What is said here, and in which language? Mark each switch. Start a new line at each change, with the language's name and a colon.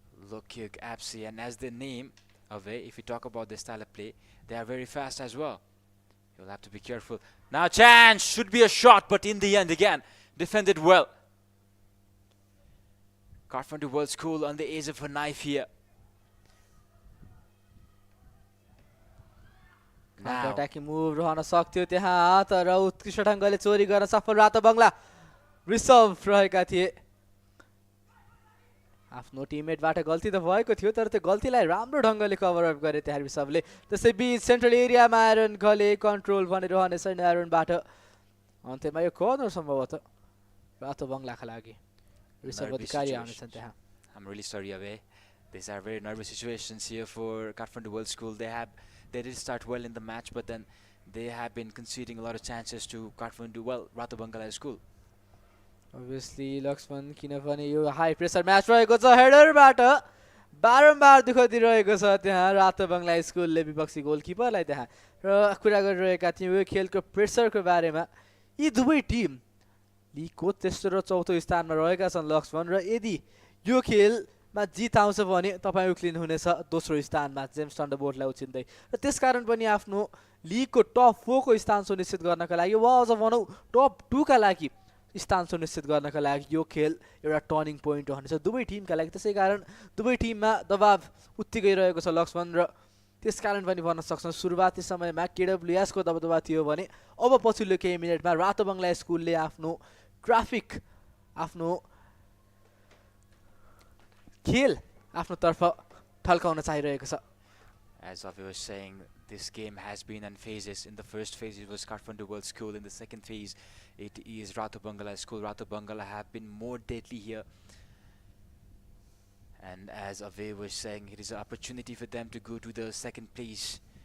English: LOGKHYUG, APSI, and as the name of it, if you talk about the style of play, they are very fast as well. You'll have to be careful. Now chance, should be a shot, but in the end again, defended well. Kathmandu World School on the edge of a knife here.
Nepali: Attacking move रहन सक्थ्यो त्यहाँ तर उत्कृष्ट ढङ्गले चोरी गर्न सफल रातो बङ्गला ऋषभ रहेका थिए आफ्नो टिममेटबाट गल्ती त भएको थियो तर त्यो गल्तीलाई राम्रो ढङ्गले कभर अप गरे त्यहाँ ऋषभले त्यसै बीच सेन्ट्रल एरियामा आयरन गले कन्ट्रोल भने रहनेछ आयरनबाट अन्त्यमा यो कर्नर सम्भवतः रातो बङ्गलाका लागि ऋषभ अधिकारी आउनेछन् त्यहाँ
English: I'm really sorry, Ave. These are very nervous situations here for Kathmandu World School. They did start well in the match, but then they have been conceding a lot of chances to Kathmandu, well, Rato Bangla School. Obviously,
Nepali: Lakshman, किनभने यो high pressure match रहेको छ हेडरबाट बारम्बार दुःख दिइरहेको छ त्यहाँ रातो बङ्गला स्कुलले विपक्षी गोलकिपरलाई त्यहाँ र कुरा गरिरहेका थियौँ यो खेलको प्रेसरको बारेमा यी दुवै टिम लिगको तेस्रो र चौथो स्थानमा रहेका छन् लक्ष्मण र यदि यो खेलमा जित आउँछ भने तपाईँ उक्लिनु हुनेछ दोस्रो स्थानमा जेम्स थन्डरबोल्टलाई उछिन्दै र त्यसकारण पनि आफ्नो लिगको टप 4 को स्थान सुनिश्चित गर्नका लागि वा अझ भनौँ टप 2 का लागि स्थान सुनिश्चित गर्नका लागि यो खेल एउटा टर्निङ पोइन्ट रहनेछ दुवै टिमका लागि त्यसैकारण दुवै टिममा दबाव उत्तिकै रहेको छ लक्ष्मण र त्यसकारण पनि भन्न सक्छौँ सुरुवाती समयमा केडब्ल्युएस को दबदबा थियो भने अब पछिल्लो केही मिनेटमा रातो बङ्गला स्कुलले आफ्नो ट्राफिक आफ्नो खेल आफ्नो तर्फ ठल्काउन चाहिरहेको छ
English: As Avi was saying, this game has been in phases. In the first phase, it was Kathmandu World School. In the second phase, it is Rato Bangla School. Rato Bangla have been more deadly here. And as Avi was saying, it is an opportunity for them to go to the second place.